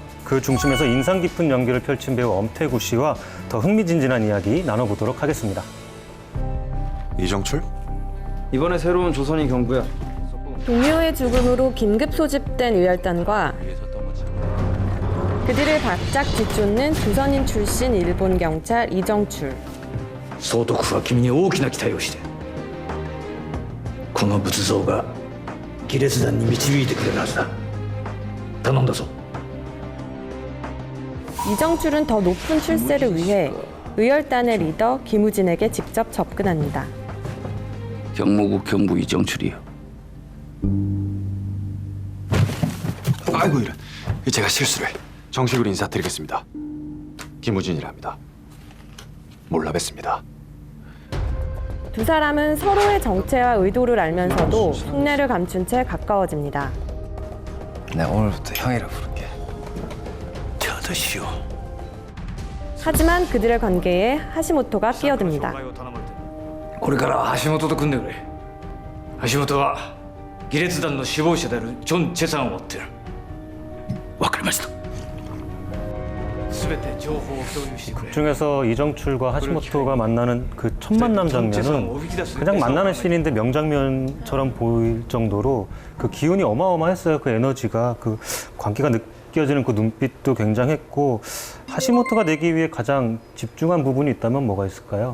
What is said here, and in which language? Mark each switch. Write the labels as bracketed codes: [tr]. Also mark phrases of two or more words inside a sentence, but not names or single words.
[ko] 그 중심에서 인상 깊은 연기를 펼친 배우 엄태구 씨와 더 흥미진진한 이야기 나눠보도록 하겠습니다. 이정출? 이번에 새로운 조선인 경부야. 동료의 죽음으로 긴급 소집된 의열단과 그들을 바짝 뒤쫓는 조선인 출신 일본 경찰 이정출. [ja] 総督は君に大きな期待をしてこの仏像が義列団に導いてくれるはずだ。頼んだぞ。 [ko] 이정출은 더 높은 출세를 위해 의열단의 리더 김우진에게 직접 접근합니다. 경무국 경부 이정출이요. 아이고 이런. 제가 실수를. 정식으로 인사드리겠습니다. 김우진이랍니다. 몰라 뵀습니다. 두 사람은 서로의 정체와 의도를 알면서도 속내를 감춘 채 가까워집니다. 내가 오늘부터 형이라 부를게. 저도 시오. 하지만 그들의 관계에 하시모토가 끼어듭니다. [ja] これからは橋本と組んでくれ。橋本は義列団の首謀者であるジョン・チェさんを追ってる。わかりました。 [ko] 중에서 이정출과 하시모토가 만나는 그 첫 만남 장면은 그냥 만나는 씬인데 명장면처럼 보일 정도로 그 기운이 어마어마했어요. 그 에너지가, 그 광기가 느껴지는 그 눈빛도 굉장했고 하시모토가 내기 위해 가장 집중한 부분이 있다면 뭐가 있을까요?